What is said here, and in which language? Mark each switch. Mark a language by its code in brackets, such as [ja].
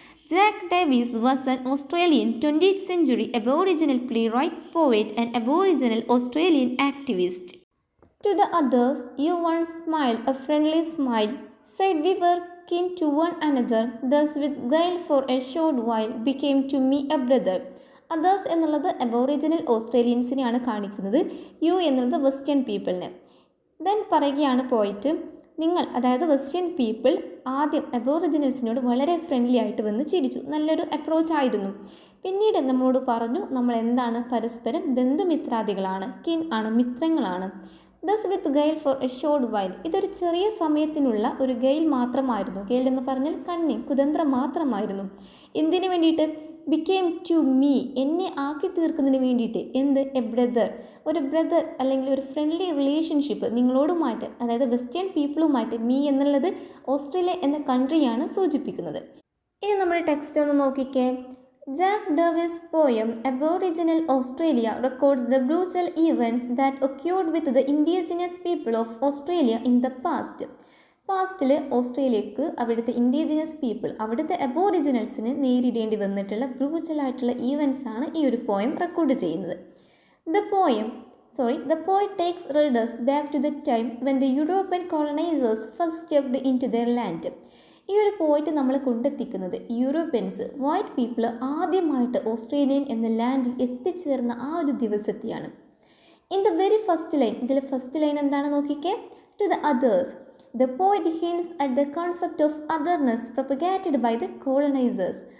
[en] Jack Davies was an Australian 20th century Aboriginal playwright, poet, and Aboriginal Australian activist. To the others, you once smiled a friendly smile, said we were kin to one another, thus with guile for a short while became to me a brother. [ml] Others എന്നുള്ളത് aboriginal ഓസ്ട്രേലിയൻസിനെയാണ് കാണിക്കുന്നത്. U എന്നുള്ളത് western പീപ്പിളിനെ. Then പറയുകയാണ് പോയിട്ട്, നിങ്ങൾ അതായത് western people ആദ്യം അബോറിജിനൽസിനോട് വളരെ friendly ആയിട്ട് വന്ന് ചിരിച്ചു. നല്ലൊരു അപ്രോച്ച് ആയിരുന്നു. പിന്നീട് നമ്മളോട് പറഞ്ഞു നമ്മൾ എന്താണ് പരസ്പരം ബന്ധുമിത്രാദികളാണ്, കിൻ ആണ്, മിത്രങ്ങളാണ്. [en] thus with guile for a short while, [ml] ഇതൊരു ചെറിയ സമയത്തിനുള്ള ഒരു ഗെയിൽ മാത്രമായിരുന്നു. ഗെയിൽ എന്ന് പറഞ്ഞാൽ കണ്ണിങ്, കുതന്ത്രം മാത്രമായിരുന്നു. എന്തിനു വേണ്ടിയിട്ട്? [en] became to me, [ml] എന്നെ ആക്കി തീർക്കുന്നതിന് വേണ്ടിയിട്ട്. എന്ത്? എ ബ്രദർ, ഒരു ബ്രദർ അല്ലെങ്കിൽ ഒരു ഫ്രണ്ട്ലി റിലേഷൻഷിപ്പ് നിങ്ങളോടുമായിട്ട്, അതായത് വെസ്റ്റേൺ പീപ്പിളുമായിട്ട്. മീ എന്നുള്ളത് ഓസ്ട്രേലിയ എന്ന കൺട്രിയാണ് സൂചിപ്പിക്കുന്നത്. ഇനി നമ്മുടെ ടെക്സ്റ്റ് ഒന്ന് നോക്കിക്കേ. [en] Jack Davies' poem Aboriginal Australia records the brutal events that occurred with the indigenous people of Australia in the past. [ml] പാസ്റ്റിൽ ഓസ്ട്രേലിയക്ക് അവിടുത്തെ ഇൻഡിജിനസ് പീപ്പിൾ, അവിടുത്തെ അബോറിജിനൽസിന് നേരിടേണ്ടി വന്നിട്ടുള്ള ബ്രൂച്ചലായിട്ടുള്ള ഈവൻസ് ആണ് ഈ ഒരു പോയം റെക്കോർഡ് ചെയ്യുന്നത്. [en] The poet takes readers back to the time when the European colonizers first stepped into their land. [ml] ഈ ഒരു പോയിന്റ് നമ്മളെ കൊണ്ടെത്തിക്കുന്നത് യൂറോപ്യൻസ്, വൈറ്റ് പീപ്പിൾ ആദ്യമായിട്ട് ഓസ്ട്രേലിയൻ എന്ന ലാൻഡിൽ എത്തിച്ചേർന്ന ആ ഒരു ദിവസത്തെയാണ്. [en] in the very first line, [ml] ഇതിലെ ഫസ്റ്റ് ലൈൻ എന്താണ് നോക്കിക്കേ. [en] To the others, the poet hints at the concept of otherness propagated by the colonizers.